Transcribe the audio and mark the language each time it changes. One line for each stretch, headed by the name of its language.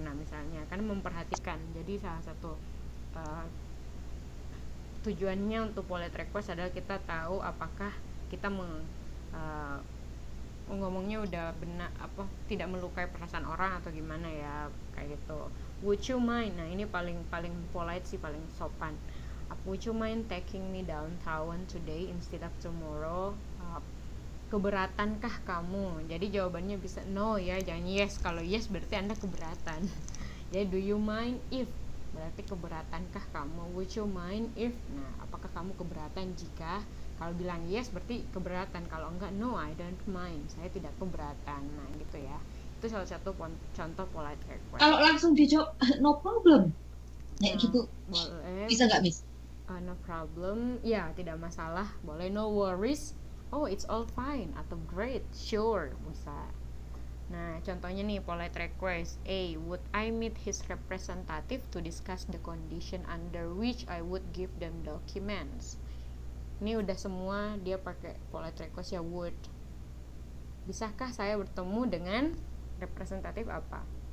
Indonesian: Nah, misalnya kan memperhatikan. Jadi salah satu tujuannya untuk polite request adalah kita tahu apakah kita ngomongnya udah benar, apa tidak melukai perasaan orang atau gimana ya, kayak gitu.
English: Would you mind?
Indonesian: Nah, ini paling polite sih, paling sopan.
English: Would you mind taking me downtown today instead of tomorrow?
Indonesian: Keberatankah kamu? Jadi jawabannya bisa no ya, jangan yes. Kalau yes berarti Anda keberatan. Jadi
English: do you mind if
Indonesian: berarti keberatankah kamu?
English: Would you mind if?
Indonesian: Nah, apakah kamu keberatan jika? Kalau bilang yes berarti keberatan, kalau enggak
English: no, I don't mind,
Indonesian: saya tidak keberatan. Nah, gitu ya. Itu salah satu contoh polite request. Kalau langsung dijawab
English: no problem,
Indonesian: kayak gitu Boleh. bisa nggak, Miss?
English: No problem,
Indonesian: ya tidak masalah, boleh.
English: No worries, oh it's all fine, atau great, sure, bisa.
Indonesian: Nah, contohnya nih polite request.
English: A, would I meet his representative to discuss the condition under which I would give them documents?
Indonesian: Ini udah semua dia pakai polite request ya, would. Bisakah saya bertemu dengan representatif apa?